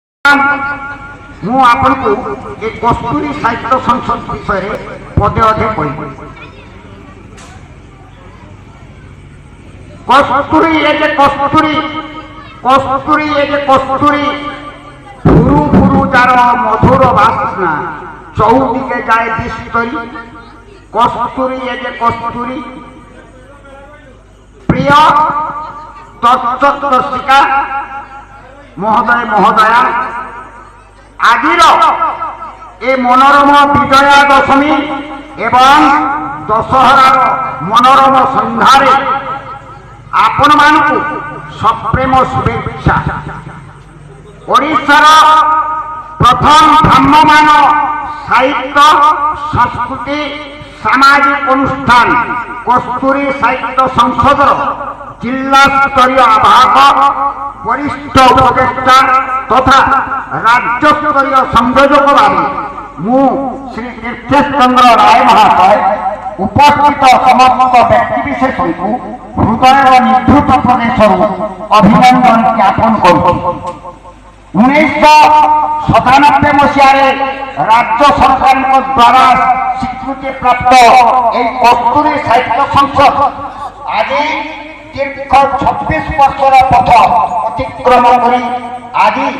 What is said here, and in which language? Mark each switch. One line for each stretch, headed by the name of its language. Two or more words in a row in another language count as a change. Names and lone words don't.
Odia: ବର୍ତ୍ତମାନ ମୁଁ ଆପଣଙ୍କୁ ଏ କସ୍ତୁରୀ ସାହିତ୍ୟ ସଂସଦ ବିଷୟରେ ପଦେ ଅଧେ କହିବି। କସ୍ତୁରୀ ଏ ଯେ କସ୍ତୁରୀ, କସ୍ତୁରୀ ଏ ଯେ କସ୍ତୁରୀ, ଫୁରୁ ଫୁରୁ ଯାର ମଧୁର ବାସନା, ଚଉଦିଗେ ଯାଏ ବିସ୍ତରି। କସ୍ତୁରୀ ଏ ଯେ କସ୍ତୁରୀ, ପ୍ରିୟ ତତ୍ତ୍ୱଦର୍ଶିକା ମହୋଦୟ ମହୋଦୟା, ଆଜିର ଏ ମନୋରମ ବିଜୟା ଦଶମୀ ଏବଂ ଦଶହରାର ମନୋରମ ସନ୍ଧ୍ୟାରେ ଆପଣ ମାନଙ୍କୁ ସପ୍ରେମ ଶୁଭେଚ୍ଛା। ଓଡ଼ିଶାର ପ୍ରଥମ ଭ୍ରାମ୍ୟମାଣ ସାହିତ୍ୟ ସଂସ୍କୃତି ସାମାଜିକ ଅନୁଷ୍ଠାନ କସ୍ତୁରୀ ସାହିତ୍ୟ ସଂସଦ ଜିଲ୍ଲା ସ୍ତରୀୟ ଆବାହକ ବରିଷ୍ଠ ଉପଦେଷ୍ଟା ତଥା ରାଜ୍ୟ ସ୍ତରୀୟ ସଂଯୋଜକ ଭାବୀ ମୁ ଶ୍ରୀ ତୀର୍ଥେଶଚନ୍ଦ୍ର ରାୟ ମହାଶୟ ଉପସ୍ଥିତ ସମସ୍ତ ବ୍ୟକ୍ତିବିଶେଷ କୁ ହୃଦୟ ନିଭୃତ ପ୍ରଦେଶ ଅଭିନନ୍ଦନ ଜ୍ଞାପନ କରି 1997 ମସିହା ରାଜ୍ୟ ସରକାର ଦ୍ୱାରା ସ୍ୱୀକୃତି ପ୍ରାପ୍ତ ଏକ କସ୍ତୁରୀ ସାହିତ୍ୟ ସଂସଦ ଆଜି ଦୀର୍ଘ 26 ବର୍ଷର ପଥ ଅତିକ୍ରମ କରି ଆଜି